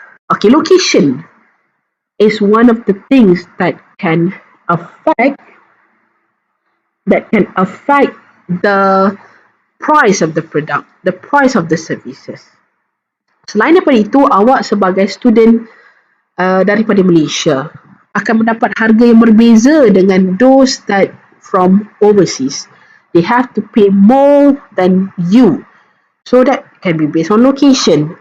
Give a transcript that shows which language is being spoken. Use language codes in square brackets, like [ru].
[en] Okay, location is one of the things that can affect that can affect the price of the product, the price of the services. [ms] Selain daripada itu, awak sebagai student daripada Malaysia akan mendapat harga yang berbeza dengan [en] those that from overseas. They have to pay more than you. So that can be based on location.